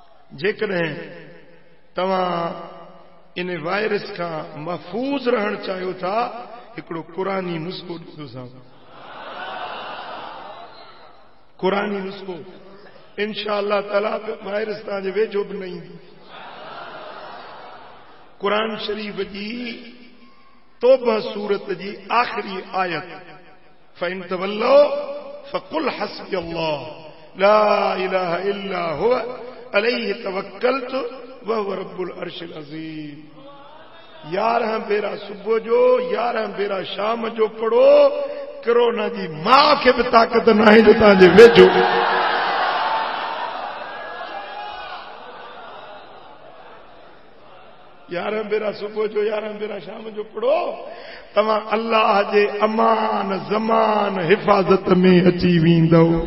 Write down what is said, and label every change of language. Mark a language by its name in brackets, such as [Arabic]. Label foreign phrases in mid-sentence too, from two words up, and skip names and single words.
[Sindhi] जेकॾहिं तव्हां इन वायरस खां महफूज़ रहण चाहियो था हिकिड़ो क़ुरानी नुस्ख़ो ॾिसो क़ुरानी नुस्ख़ो [Arabic] إن شاء الله تعالى [Sindhi] वायरस तव्हांजे वेझो बि न ईंदी क़ुरान शरीफ़ जी तौबा सूरत जी आख़िरी आयत [Arabic] فإن تولوا فقل حسبي الله لا إله إلا هو عليه توكلت وهو رب العرش العظيم [Sindhi] 11 भेरा सुबुह जो 11 भेरा शाम जो पढ़ो कोरोना जी मां खे बि ताक़त न आहे जो तव्हांजे वेझो 11 भेरा सुबुह जो 11 भेरा शाम जो पढ़ो तव्हां अल्लाह जे अमान ज़मान हिफ़ाज़त में अची वेंदव